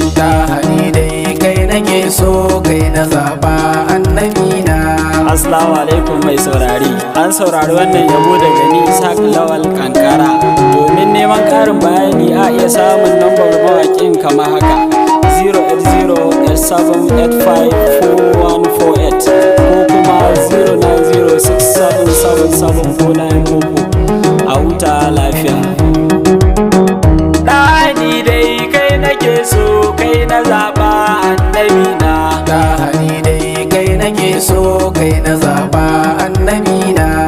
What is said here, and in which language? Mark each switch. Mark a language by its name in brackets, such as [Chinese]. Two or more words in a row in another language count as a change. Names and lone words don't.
[Hausa] Ta hani dai kai nake so, kai na zaɓa, annabi na. Assalamu alaikum mai saurari. An saurari wannan yabo daga ni Ishaq Lawal Kankara. Domin neman ƙarin bayani a iya samun lambar mawaƙin kamar haka: zero eight zero eight seven eight five four one four eight ko kuma zero nine zero six seven seven seven four nine four four. A huta lafiya. Ɗani dai kai nake so, kai na zaɓa, annabi na. Ta hani dai kai nake so, kai na zaɓa, annabi na.